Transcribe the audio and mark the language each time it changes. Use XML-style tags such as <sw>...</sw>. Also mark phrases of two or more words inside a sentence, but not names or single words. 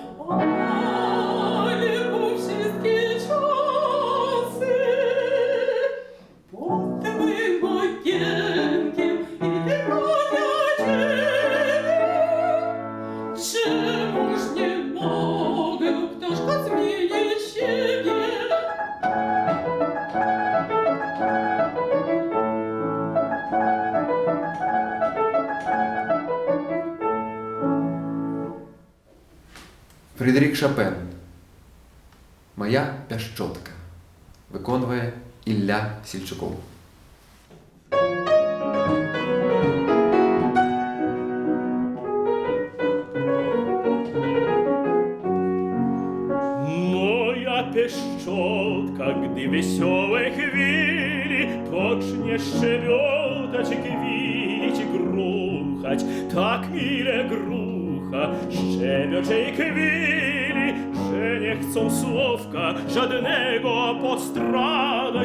<pl>ale po wszystkie czasy pod twym okienkiem i tylko dla ciebie. Czemuż nie mogę, ptaszko, zmienić siebie?</pl> <be>Фрыдэрык Шопен. Моя пяшчотка. Выконвае Ілля Сельчукоў.</be> <pl>Moja pieszczotka, gdy wesołe chwili pocznie szczebiotać, kwilić, gruchać, tak mile grucha, szczebioczej chwili, że nie chcą słówka żadnego postradać.</pl>